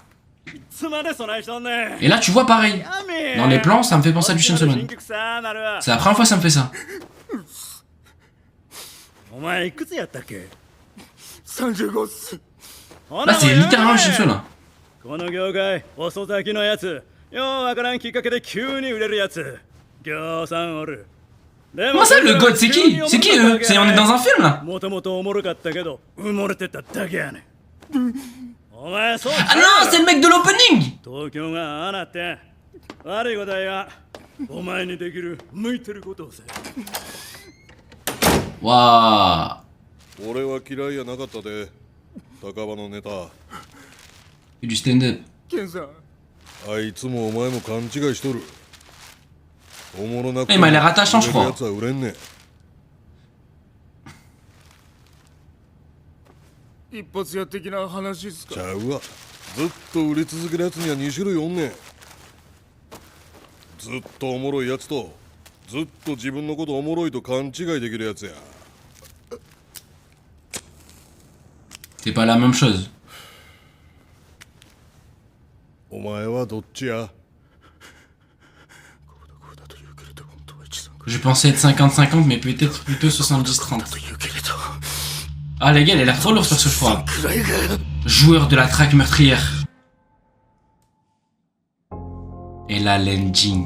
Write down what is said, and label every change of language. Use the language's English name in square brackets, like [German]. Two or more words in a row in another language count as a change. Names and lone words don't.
[French] Et là, tu vois, pareil. Dans les plans, ça me fait penser à du Chainsaw Man. C'est la première fois que ça me fait ça. Là, c'est littéralement le Chainsaw, là. [Japanese] ようわからんきっかけで急に売れるやつぎょうさんおる。 [French] Comment ça, le god? C'est qui? C'est qui eux? On est dans un film là? [Japanese] もともとおもろかったけど埋もれてただけやねん。お前そう [French] Ah non, c'est le mec de l'opening! [Japanese] 東京がああなって悪いことはお前にできる向いてることをせ。 Waouh! 俺は嫌いやなかったで高場のネタ [French] C'est du stand-up. [Japanese] あいつもお前も勘違いしとるおもろなくて [French] Il m'a l'air attachant, je [Japanese] 売れる [French] crois. [Japanese] やつは売れんねん一発屋的な話っすか。ちゃうわずっと売れ続けるやつには2種類おんねんずっとおもろいやつとずっと自分のことおもろいと勘違いできるやつや [French] C'est pas la même chose. [Japanese] お前はどっちや [French] Je pensais être 50-50, mais peut-être plutôt 70-30. Ah, les gars, elle a l'air trop lourde sur ce choix. Joueur de la traque meurtrière. Et là, l'ending.